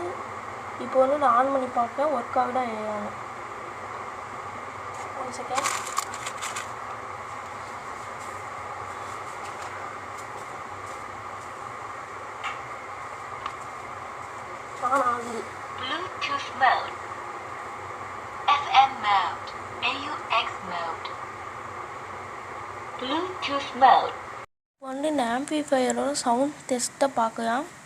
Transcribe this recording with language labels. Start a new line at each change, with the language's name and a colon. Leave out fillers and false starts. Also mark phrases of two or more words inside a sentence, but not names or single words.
Tamil: இப்போ வந்து நான் ஆன் பண்ணி பார்ப்பேன் ஒர்க் ஆகுதா இல்லையான்னு. 1 செகண்ட். ஆன் ஆகுது.
English: Bluetooth mode, FM mode, AUX mode, Bluetooth mode.
Tamil: வந்து இந்த
English: amplifier sound test
Tamil: பார்க்கலாம்.